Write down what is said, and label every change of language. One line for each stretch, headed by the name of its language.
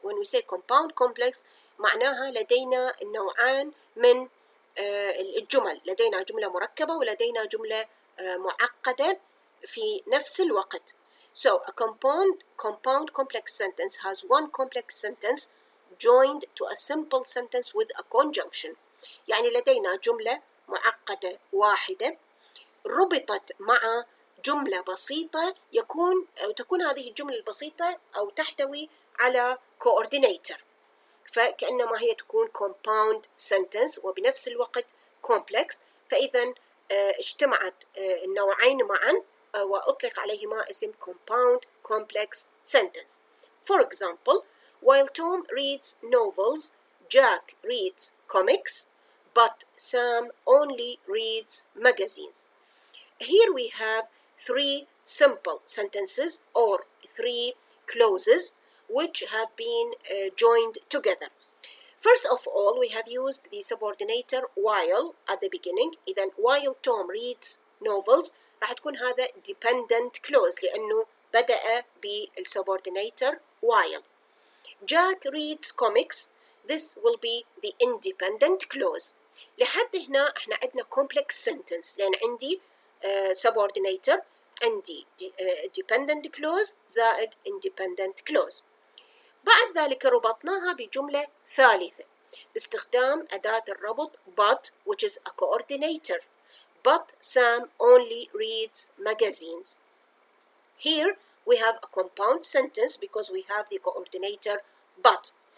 English: When we say compound complex
Arabic: معناها لدينا نوعان من الجمل، لدينا جملة مركبة ولدينا جملة معقدة في نفس الوقت.
English: So a compound complex sentence has one complex sentence joined to a simple sentence with a conjunction.
Arabic: يعني لدينا جملة معقدة واحدة ربطت مع جملة بسيطة تكون هذه الجملة البسيطة أو تحتوي على coordinator، فكأنما هي تكون compound sentence وبنفس الوقت complex. فإذا اجتمعت النوعين معا وأطلق عليهما اسم compound complex sentence.
English: For example, while Tom reads novels, Jack reads comics, but Sam only reads magazines. Here we have three simple sentences or three clauses which have been joined together. First of all, we have used the subordinator while at the beginning.
Arabic: إذن
English: while Tom reads novels
Arabic: راح تكون هذا dependent clause لأنه بدأ بالsubordinator while.
English: Jack reads comics, this will be the independent clause.
Arabic: لحد هنا احنا عندنا complex sentence لأن عندي subordinator عندي dependent clause زائد independent clause. بعد ذلك ربطناها بجملة ثالثة باستخدام أداة الربط
English: but which is a coordinator. But Sam only reads magazines. Here we have a compound sentence because we have the coordinator but.